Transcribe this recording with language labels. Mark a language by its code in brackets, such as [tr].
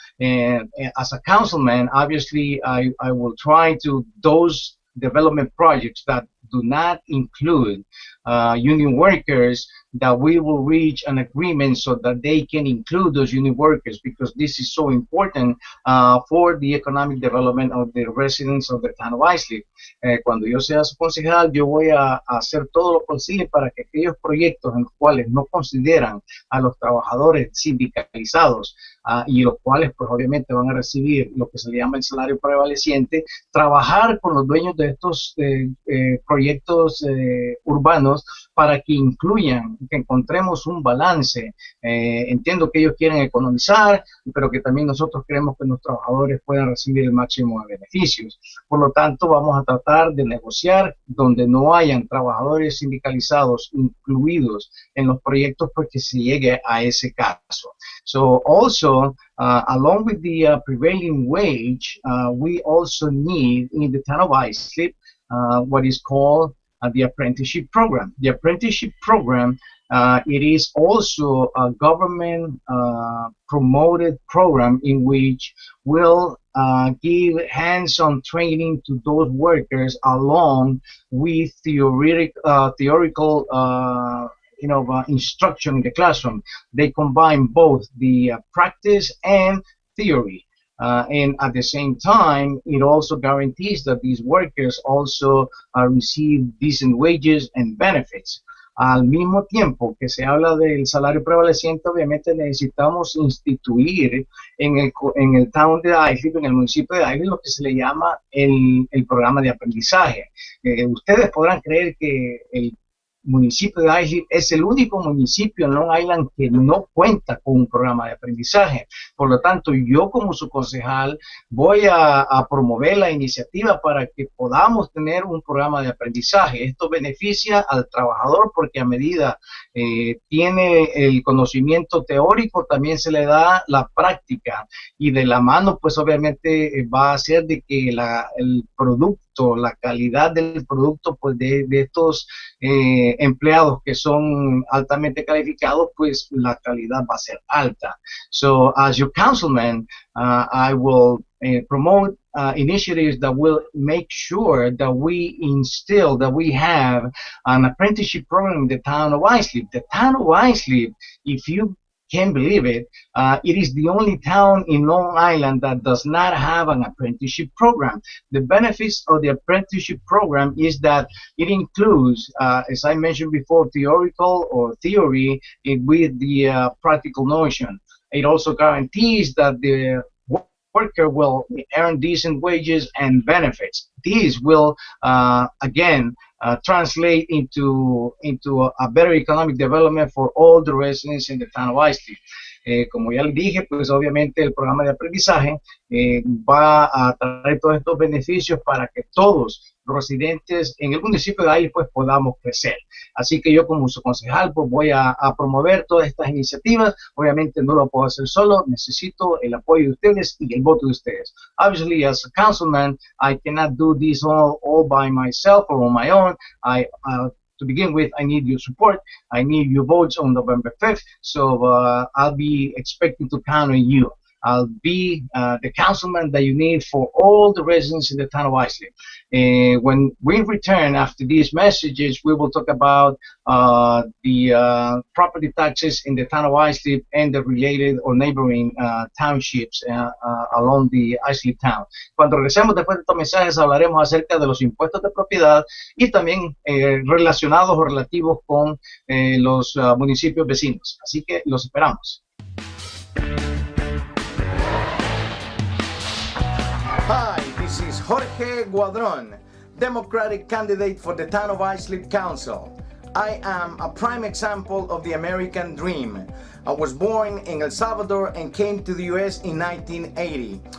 [en] And as a councilman, obviously I will try to those development projects that do not include union workers, that we will reach an agreement so that they can include those union workers, because this is so important for the economic development of the residents of the town of Islip. [es] Cuando yo sea su concejal, yo voy a hacer todo lo posible para que aquellos proyectos en los cuales no consideran a los trabajadores sindicalizados, y los cuales pues obviamente van a recibir lo que se le llama el salario prevaleciente, trabajar con los dueños de estos proyectos urbanos para que incluyan, que encontremos un balance. Entiendo que ellos quieren economizar, pero que también nosotros queremos que los trabajadores puedan recibir el máximo de beneficios. Por lo tanto, vamos a tratar de negociar donde no hayan trabajadores sindicalizados incluidos en los proyectos, porque se llegue a ese caso. [en] So also, along with the prevailing wage, we also need in the town of Islip what is called the apprenticeship program. The apprenticeship program, it is also a government promoted program in which will give hands-on training to those workers along with theoretical instruction in the classroom. They combine both the practice and theory. And at the same time, it also guarantees that these workers also receive decent wages and benefits. [es] Al mismo tiempo que se habla del salario prevaleciente, obviamente necesitamos instituir en el town de Islip, en el municipio de Islip, lo que se le llama el programa de aprendizaje. Ustedes podrán creer que municipio de Islip es el único municipio en Long Island que no cuenta con un programa de aprendizaje. Por lo tanto, yo como su concejal voy a promover la iniciativa para que podamos tener un programa de aprendizaje. Esto beneficia al trabajador porque a medida tiene el conocimiento teórico, también se le da la práctica y de la mano, pues obviamente va a hacer de que el producto, la calidad del producto, pues de estos empleados que son altamente calificados, pues la calidad va a ser alta. [en] So as your councilman, I will promote initiatives that will make sure that we instill, that we have an apprenticeship program in the town of Islip. The town of Islip, if you can believe it, it is the only town in Long Island that does not have an apprenticeship program. The benefits of the apprenticeship program is that it includes, as I mentioned before, theoretical or theory with the practical notion. It also guarantees that the worker will earn decent wages and benefits. These will, again, translate into a better economic development for all the residents in the town of Islip. [es] Como ya les dije, pues obviamente el programa de aprendizaje va a traer todos estos beneficios para que todos los residentes en el municipio de Islip pues podamos crecer. Así que yo como su concejal pues voy a promover todas estas iniciativas. Obviamente no lo puedo hacer solo, necesito el apoyo de ustedes y el voto de ustedes. [en] Obviously, as a councilman, I cannot do this all by myself or on my own. To begin with, I need your support. I need your votes on November 5th. So I'll be expecting to count on you. I'll be the councilman that you need for all the residents in the town of Islip. When we return after these messages, we will talk about the property taxes in the town of Islip and the related or neighboring townships along the Islip town. [es] Cuando regresemos después de estos mensajes, hablaremos acerca de los impuestos de propiedad y también relacionados o relativos con los municipios vecinos. Así que los esperamos. [en] Hi, this is Jorge Guadron, Democratic candidate for the town of Islip Council. I am a prime example of the American dream. I was born in El Salvador and came to the US in 1980.